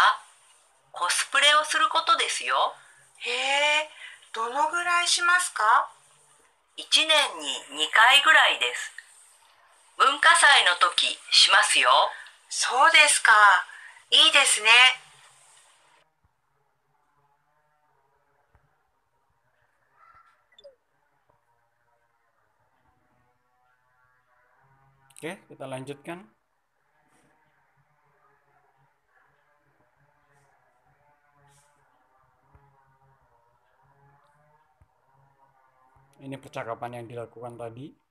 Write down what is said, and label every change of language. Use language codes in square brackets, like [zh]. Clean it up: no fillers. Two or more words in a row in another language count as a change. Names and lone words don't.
[ja] コスプレをすることですよ。へえ、どのぐらいしますか？1年に2回ぐらいです。文化祭の時しますよ。そうですか。いいですね。 [id] oke, kita lanjutkan. Ini percakapan yang dilakukan tadi.